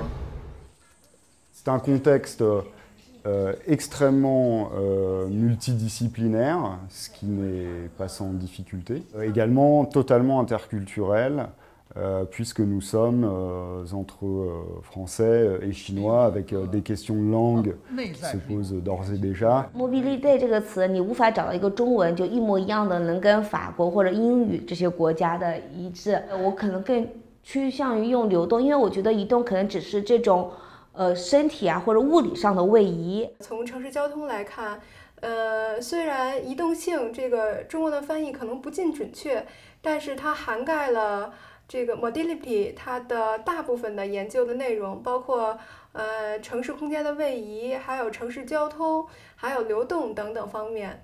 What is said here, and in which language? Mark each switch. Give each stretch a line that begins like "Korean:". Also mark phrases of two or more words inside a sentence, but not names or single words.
French: C'est un contexte extrêmement multidisciplinaire, ce qui n'est pas sans difficulté. Également totalement interculturel, puisque nous sommes entre français et chinois, avec des questions de langue qui se posent d'ores et déjà.
Chinese: Mobilité 这个词，你无法找到一个中文就一模一样的能跟法国或者英语这些国家的一致。我可能更趋向于用流动，因为我觉得移动可能只是这种。身体啊或者物理上的位移。从城市交通来看，虽然移动性这个中文的翻译可能不尽准确，但是它涵盖了这个 modality 它的大部分的研究的内容，包括城市空间的位移，还有城市交通，还有流动等等方面。